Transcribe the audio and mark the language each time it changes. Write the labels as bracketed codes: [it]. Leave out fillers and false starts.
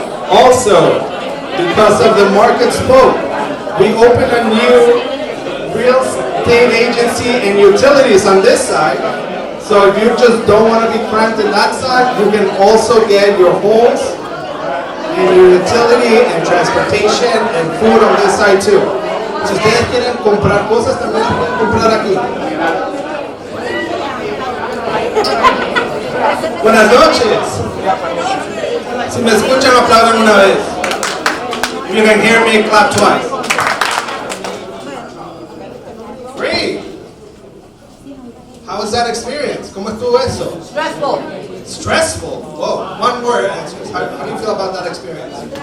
[en] Also, because of the market spoke, we opened a new real estate agency and utilities on this side. So if you just don't want to be cramped in that side, you can also get your homes and your utility and transportation and food on this side too. [es] Si ustedes quieren comprar cosas, también las pueden comprar aquí. Buenas noches. Si me escuchan, aplaudan una vez. [en] If you can hear me, clap twice. Great. How was that experience? [es] ¿Cómo estuvo eso? [en] stressful. Stressful. Whoa, one word answers. How do you feel about that experience?